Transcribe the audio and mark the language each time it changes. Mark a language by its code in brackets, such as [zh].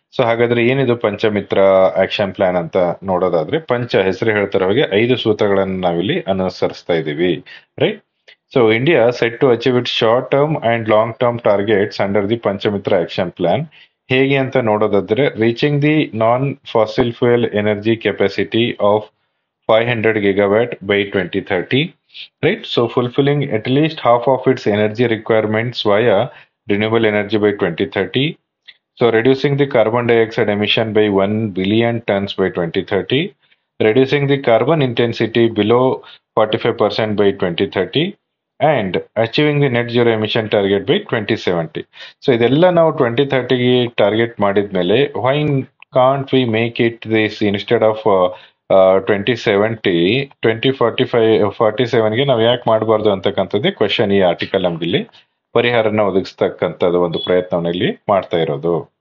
[kn] ಹಾಗಾದ್ರೆ ಏನಿದು ಪಂಚಮಿತ್ರ action plan ಅಂತ ನೋಡೋದಾದ್ರೆ, ಹೆಸರು ಹೇಳ್ತಾರ ಹಾಗೆ 5 ಸೂತ್ರಗಳನ್ನು ನಾವಿಲ್ಲಿ ಅನುಸರಿಸ್ತಾ ಇದೀವಿ, right. [en] India set to achieve it short term and long term targets under the Panchamitra action plan. [kn] ಹೇಗೆ ಅಂತ ನೋಡೋದಾದ್ರೆ, [en] Reaching the non fossil fuel energy capacity of 500 gigawatt by 2030, right. Fulfilling at least half of its energy requirements via renewable energy by 2030. Reducing the carbon dioxide emission by 1 billion tons by 2030. Reducing the carbon intensity below 45% by 2030. And achieving the net zero emission target by 2070. [kn] ಇದೆಲ್ಲ ನಾವು 2030ಗೆ target ಮಾಡಿದ್ಮೇಲೆ, [en] why can't we make it this instead of 2070, [kn] 2047ಗೆ ನಾವು ಯಾಕೆ ಮಾಡಬಾರ್ದು ಅಂತಕ್ಕಂಥದ್ದೇ question. ಈ article ನಮ್ಗೆ ಇಲ್ಲಿ ಪರಿಹಾರನ ಒದಗಿಸ್ತಕ್ಕಂಥದ್ದು ಒಂದು ಪ್ರಯತ್ನವನ್ನ ಇಲ್ಲಿ ಮಾಡ್ತಾ ಇರೋದು.